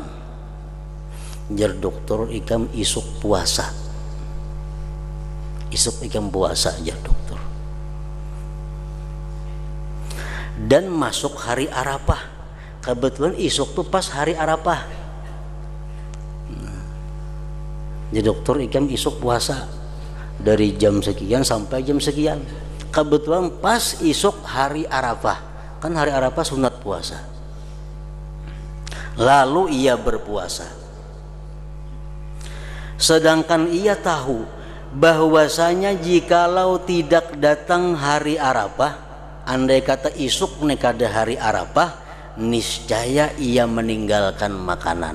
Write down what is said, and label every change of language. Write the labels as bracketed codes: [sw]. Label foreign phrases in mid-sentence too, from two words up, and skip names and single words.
[bjn] Jar dokter ikam isuk puasa, isuk ikam puasa jar dokter, dan masuk hari Arafah. Kebetulan isuk tuh pas hari Arafah. Jadi dokter ikam isuk puasa dari jam sekian sampai jam sekian. Kebetulan pas isuk hari Arafah, [id] kan hari Arafah sunat puasa. Lalu ia berpuasa, sedangkan ia tahu bahwasanya jikalau tidak datang hari Arafah, andai kata isuk nekada hari Arafah, niscaya ia meninggalkan makanan.